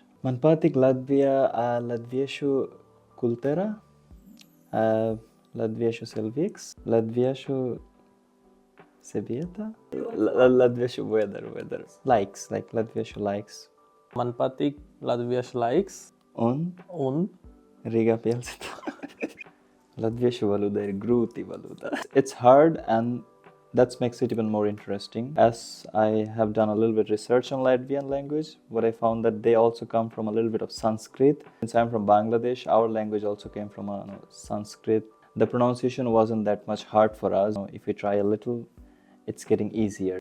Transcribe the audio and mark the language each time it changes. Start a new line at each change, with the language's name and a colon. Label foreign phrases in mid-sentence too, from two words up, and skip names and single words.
Latvian: Man patīk latviešu kultūra, latviešu cilvēks, latviešu sabiedrība, latviešu weather, laiks, latviešu laiks. Man patīk latviešu laiks un Rīgā pilsētā. Latviešu valoda ir grūti valoda.
English: It's hard and that makes it even more interesting. As I have done a little bit research on Latvian language, what I found that they also come from a little bit of Sanskrit. Since I'm from Bangladesh, our language also came from Sanskrit. The pronunciation wasn't that much hard for us. If we try a little, it's getting easier.